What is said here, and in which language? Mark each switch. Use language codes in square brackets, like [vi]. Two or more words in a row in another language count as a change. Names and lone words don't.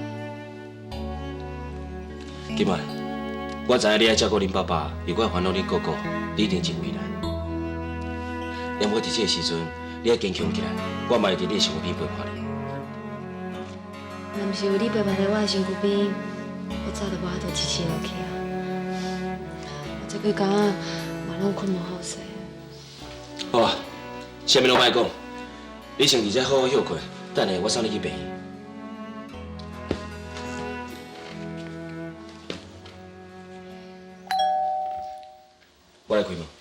[nan] 今晚，我知影你爱照顾恁爸爸，如果烦恼恁哥哥，你一定真为难。连我伫这个时阵，你爱坚强起来，我嘛会伫你的身躯边陪伴你。若毋是有你陪伴在我的身躯边，我早就无法度支持落去啊！我这几工仔嘛拢困无好势。好啊，啥物拢莫讲，你先伫遮好好休困，等下我送你去病院。我来开门。